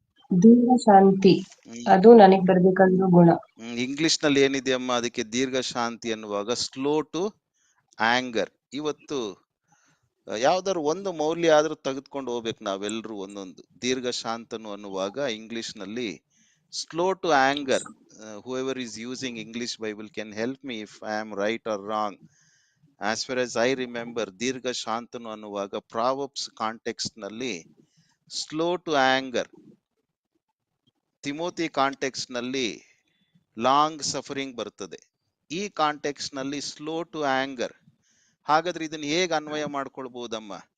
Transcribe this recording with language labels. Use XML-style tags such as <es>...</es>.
<kn>ದೀರ್ಘ ಶಾಂತಿ ಅದು ನನಗ್ ಬರ್ಬೇಕಂದ್ರೂ ಗುಣ. ಇಂಗ್ಲಿಷ್ ನಲ್ಲಿ ಏನಿದೆ ಅಮ್ಮ ಅದಕ್ಕೆ? ದೀರ್ಘ ಶಾಂತಿ ಅನ್ನುವಾಗ</kn> <en>Slow to anger.</en> <kn>ಇವತ್ತು ಯಾವ್ದಾದ್ರು ಒಂದು ಮೌಲ್ಯ ಆದ್ರೂ ತೆಗೆದುಕೊಂಡು ಹೋಗ್ಬೇಕು ನಾವೆಲ್ಲರೂ ಒಂದೊಂದು. ದೀರ್ಘ ಶಾಂತನು ಅನ್ನುವಾಗ ಇಂಗ್ಲಿಷ್ ನಲ್ಲಿ</kn> <en>Slow to anger. whoever is using English Bible can help me if I am right or wrong. As far as I remember,</en> <kn>ದೀರ್ಘ ಶಾಂತನು ಅನ್ನುವಾಗ ಪ್ರಾವರ್ಬ್ಸ್ ಕಾಂಟೆಕ್ಸ್ಟ್ ನಲ್ಲಿ</kn> <en>slow to anger,</en> <kn>Timothy context ನಲ್ಲಿ</kn> <en>long suffering</en> <kn>ಬರ್ತದೆ. ಈ context ನಲ್ಲಿ</kn> <en>Slow to anger.</en> <kn>ಹಾಗಾದ್ರೆ ಇದನ್ನ ಹೇಗೆ ಅನ್ವಯ ಮಾಡ್ಕೊಳ್ಬಹುದಮ್ಮ?</kn>